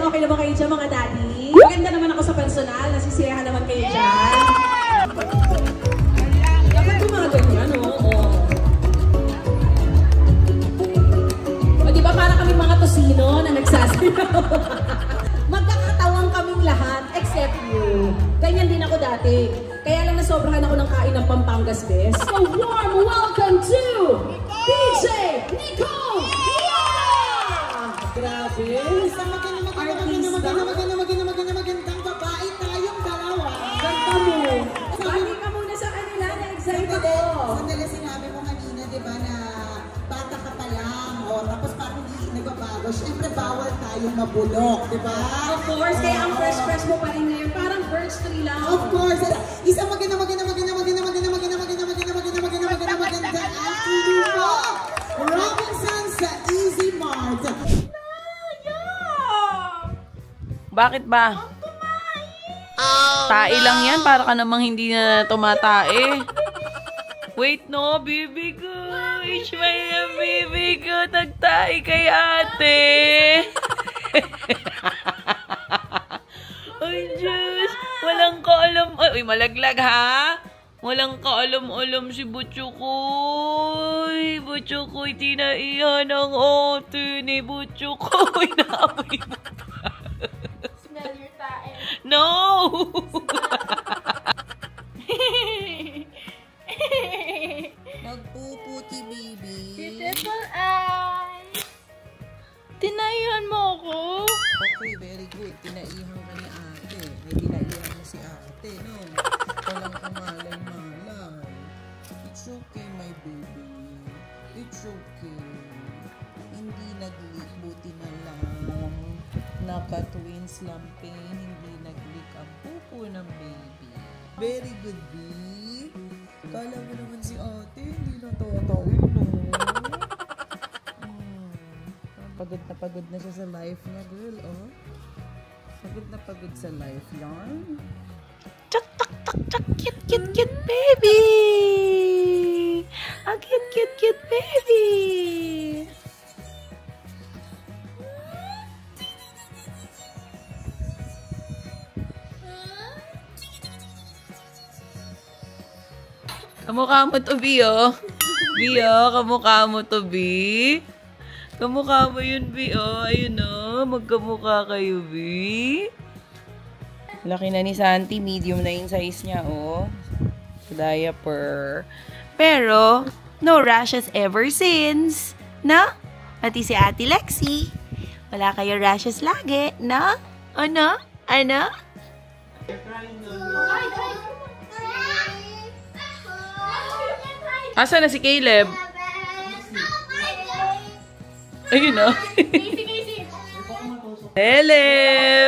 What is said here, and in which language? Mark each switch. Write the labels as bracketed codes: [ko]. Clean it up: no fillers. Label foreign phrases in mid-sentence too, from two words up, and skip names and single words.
[tl] Okay na ba kayo dyan, mga daddy? Maganda naman ako sa personal. Nasisiyahan naman kayo dyan. Dapat tumagal yan, oo. O, diba para kami mga tosino na nagsasayaw? Magkakatawang kaming lahat, [en] except you. [tl] Ganyan din ako dati. Kaya lang nasobrahan ako ng kain ng Pampangas Best. [en] So warm welcome to DJ Nicole! Yeah! [tl] Grabe! Isang magandang babae tayong dalawa. Ganda mo! Bati ka muna sa kanila, na-excite ako. Sandali sinabi mo kanina, di ba, na bata ka pa lang, tapos parang hindi nagbabago. Siyempre, bawal tayong mabulok, di ba? [en] Of course, [tl] kaya ang fresh mo pa rin ngayon. Parang [en] birch tree [tl] lang. [en] Of course! [tl] Isang magandang afternoon po! Robinson sa Easy Mart. Bakit ba? Tae lang yan. Para ka namang hindi na tumatae. [en] Wait, no, baby [tl] ko. Smile na baby ko. Tagtay kay ate. Ay, Diyos. Walang kaalam. Ay, malaglag ha? Walang kaalam-alam si Butchukoy. Butchukoy, tinaihan ng ate ni Butchukoy. Naamoy mo pa. [en] Smell your tae. No! [tl] Magpuputi, baby. [en] Beautiful eyes. [tl] Tinaihan mo ako. [en] Okay, very good. [tl] Tinaihan ka ni ate. May tinaihan mo si ate, no? Walang kamalay-malay. [en] It's okay, my baby. It's okay. [tl] Hindi nag-leak. Buti na lang. Naka-twins lampin. Hindi nag-leak ang pupo ng baby. [en] Very good, [tl] B. Kala mo naman si ate. Hindi natatawa, no? Pagod na siya sa life niya, girl, oh. Pagod na pagod sa life yan. Chak, chak, chak, chak, [en] cute, cute, cute baby! A cute, cute, cute baby! [tl] Kamukha mo to, B, oh. B, oh, kamukha mo to, B. Kamukha mo yun, B, oh. Ayun, oh. Magkamukha kayo, B. Laki na ni Santi. Medium na yung size niya, oh. Diaper. Pero, [en] no rashes ever since. No? [tl] Pati si Ate Lexi. Wala kayo rashes lagi, no? Ano? Ano? Asa na si Caleb? Ayun, oh. Caleb!